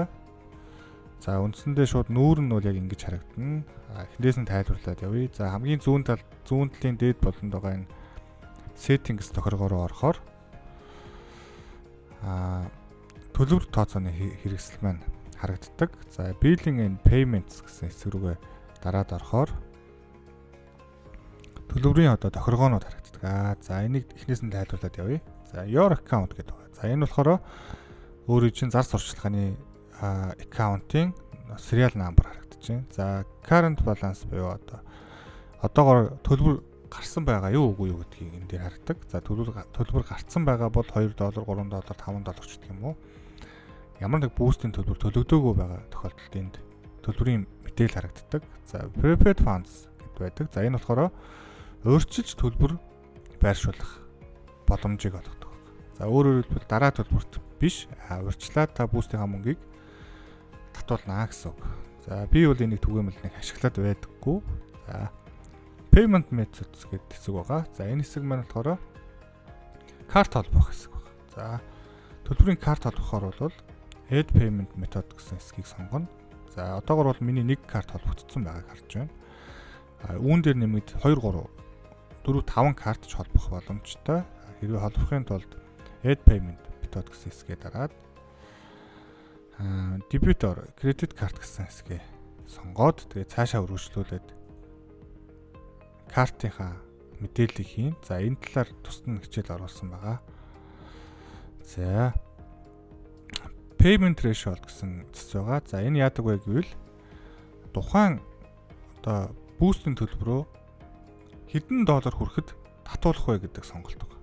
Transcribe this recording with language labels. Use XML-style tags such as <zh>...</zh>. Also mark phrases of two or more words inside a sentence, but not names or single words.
<mn>За үндсэндээ шууд нүүр нь бол яг ингэж харагдана. Эхнээс нь тайлбарлаад явъя. За хамгийн зүүн талын дээд болонд байгаа энэ settings тохиргоор орохоор төлбөр тооцооны хэрэгсэл маань харагддаг. За</mn> <en>billing and payments</en> <mn>гэсэн хэсэг рүүгээ дараад орохоор төлбөрийн одоо тохиргоонууд харагддаг. За энийг эхнээс нь тайлбарлаад явъя. За</mn> <en>your account</en> <mn>гэдэг байна. За энэ болохоор өөрийн чинь зар сурчлагын аккаунтын</mn> <en>serial number</en> <mn>харагдаж байна. За</mn> <en>current balance</en> <mn>буюу одоогоор төлбөр гарсан байгаа юу үгүй юу гэдгийг энэ дээр харагддаг. За төлбөр гарсан байгаа бол $2, $3, $5 ч гэх юм уу. Ямар нэг бүүстийн төлбөр төлөгдөөгүй байгаа тохиолдолд энд төлбөрийн мэдээлэл харагддаг. За</mn> <en>prepaid funds</en> <mn>гэдэг байдаг. За энэ болохоор өөрчилж төлбөр байршуулах боломжийг олгодог. За өөрөөр хэлбэл дараа төлбөрт биш, урьдчилаад та бүүстийнхаа мөнгийг татуулнаа гэсэн үг. За би бол энийг түгээмэл нэг ашиглаад байдаггүй. За</mn> <en>payment methods</en> <mn>гэдэг хэсэг байгаа. За энэ хэсэг маань болохоор карт холбох хэсэг байна. За төлбөрийн карт холбохоор бол</mn> <en>add payment method</en> <mn>гэсэн хэсгийг сонгоно. За одоогор бол миний нэг карт холбогдсон байгааг харж байна. Үүн дээр нэмээд 2, 3, 4, 5 карт ч холбох боломжтой. Хэрвээ холбохын тулд</mn> <en>add payment method</en> <mn>гэсэн хэсгээ дараад</mn> <en>debit or credit card</en> <mn>гэсэн хэсгээ сонгоод тэгээд цаашаа өргөжлүүлээд картынхаа мэдээллийг хийн. За энэ талаар тусдаа хичээл оруулсан байгаа. За</mn> <en>payment threshold</en> <mn>гэсэн цэц байгаа. За энэ яадаг вэ гэвэл тухайн одоо бүүстийн төлбөрөө хэдэн доллар хүрэхэд татуулах вэ гэдэг сонголт байгаа.</mn>